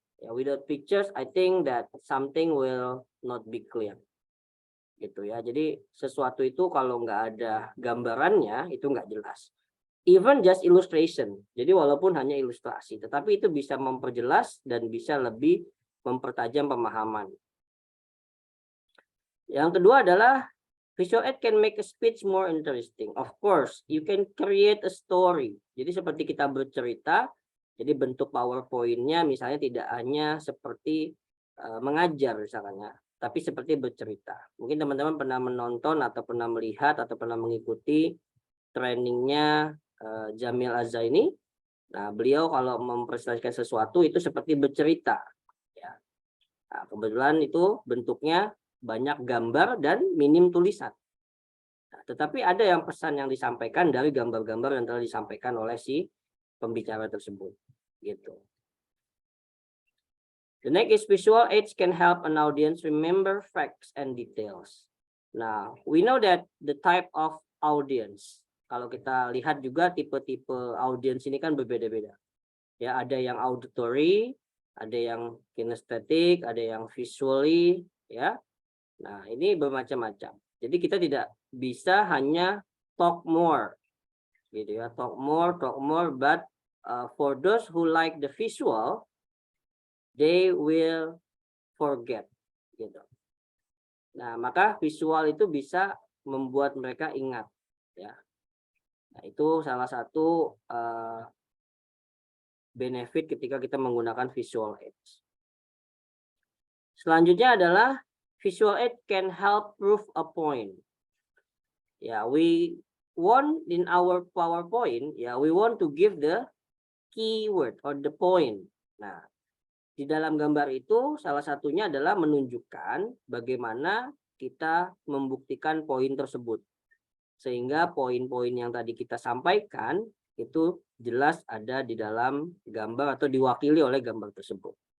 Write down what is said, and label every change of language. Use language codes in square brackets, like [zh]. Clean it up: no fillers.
[en] Without pictures, I think that something will not be clear. [id] Gitu ya. Jadi sesuatu itu kalau nggak ada gambarannya itu nggak jelas. [en] Even just illustration. [id] Jadi walaupun hanya ilustrasi, tetapi itu bisa memperjelas dan bisa lebih mempertajam pemahaman. Yang kedua adalah [en] visual aid can make a speech more interesting. Of course, you can create a story. [id] Jadi seperti kita bercerita. Jadi bentuk PowerPoint-nya misalnya tidak hanya seperti mengajar misalnya, tapi seperti bercerita. Mungkin teman-teman pernah menonton atau pernah melihat atau pernah mengikuti trainingnya Jamil Azzaini. Nah, beliau kalau mempresentasikan sesuatu itu seperti bercerita. Ya. Nah, kebetulan itu bentuknya banyak gambar dan minim tulisan. Nah, tetapi ada yang pesan yang disampaikan dari gambar-gambar yang telah disampaikan oleh si pembicara tersebut. Gitu. [en] The next is visual aids can help an audience remember facts and details. Nah, we know that the type of audience. [id] Kalau kita lihat juga tipe-tipe audience ini kan berbeda-beda. Ya, ada yang auditory, ada yang kinesthetic, ada yang visually, ya. Nah, ini bermacam-macam. Jadi kita tidak bisa hanya [en] talk more. [id] Gitu ya, [en] talk more, but for those who like the visual, they will forget. [id] Gitu. Nah, maka visual itu bisa membuat mereka ingat. Ya. Nah, itu salah satu benefit ketika kita menggunakan visual aids. Selanjutnya adalah [en] visual aid can help prove a point. Ya, we want in our PowerPoint, ya, we want to give the keyword or the point. [id] Nah, di dalam gambar itu salah satunya adalah menunjukkan bagaimana kita membuktikan poin tersebut. Sehingga poin-poin yang tadi kita sampaikan itu jelas ada di dalam gambar atau diwakili oleh gambar tersebut.